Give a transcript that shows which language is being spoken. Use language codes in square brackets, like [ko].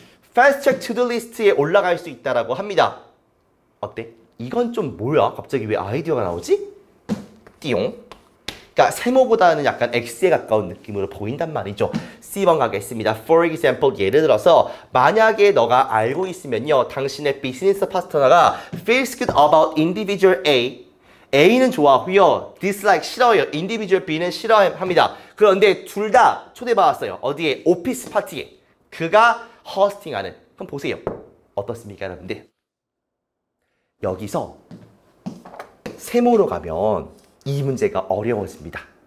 [en] fast track to the list [ko] 에 올라갈 수 있다라고 합니다. 어때? 이건 좀 뭐야? 갑자기 왜 아이디어가 나오지? 띠용. 그러니까 세모보다는 약간 X에 가까운 느낌으로 보인단 말이죠. C번 가겠습니다. [en] For example, [ko] 예를 들어서 만약에 너가 알고 있으면요. 당신의 비즈니스 파트너가 [en] feels good about individual A. [ko] A는 좋아하고요. dislike 싫어요. individual B는 싫어합니다. 그런데 둘 다 초대받았어요. 어디에? 오피스 파티에. 그가 호스팅하는. 그럼 보세요. 어떻습니까, 여러분들? 여기서 세모로 가면 이 문제가 어려워집니다.